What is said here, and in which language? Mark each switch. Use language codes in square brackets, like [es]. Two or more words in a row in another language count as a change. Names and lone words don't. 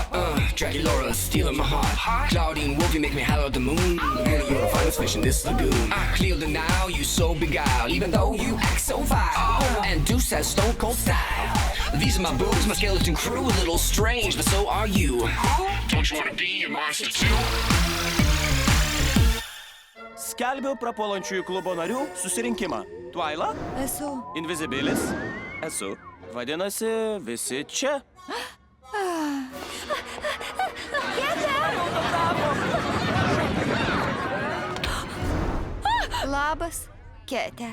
[en] Dracula, stealing my heart. Claudine Wolf, you make me howl at the moon. And you're the finest fish in this lagoon. I clear the now, you so beguiled, even though you act so vile. And Deuce has stone cold style. These are my boobs, my skeleton crew, a little strange, but so are you. Don't you wanna be a monster too? [lt] Skelbiu prapuolančiųjų klubo narių susirinkimą. Twaila? Esu. Invisibilis? Esu. Vadinasi, visi čia. Labas, Kete.